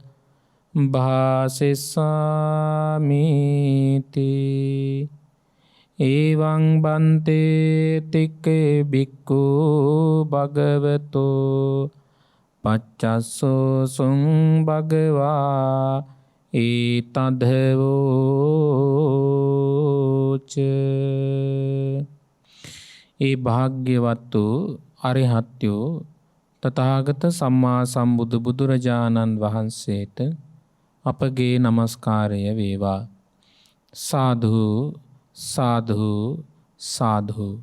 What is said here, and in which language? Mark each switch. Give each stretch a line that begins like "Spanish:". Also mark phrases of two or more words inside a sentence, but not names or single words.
Pali: භාසිස්සාමිති ඒවං බන්තේ තික්කේ බික්කු භගවතෝ පච්චස්සෝ සුං භගවා ඒතදවෝච.
Sinhala: ඒ භාග්‍යවත් වූ අරිහත්යෝ තථාගත සම්මා සම්බුදු බුදුරජාණන් වහන්සේට අපගේ නමස්කාරය වේවා. සාදු සාදු සාදු.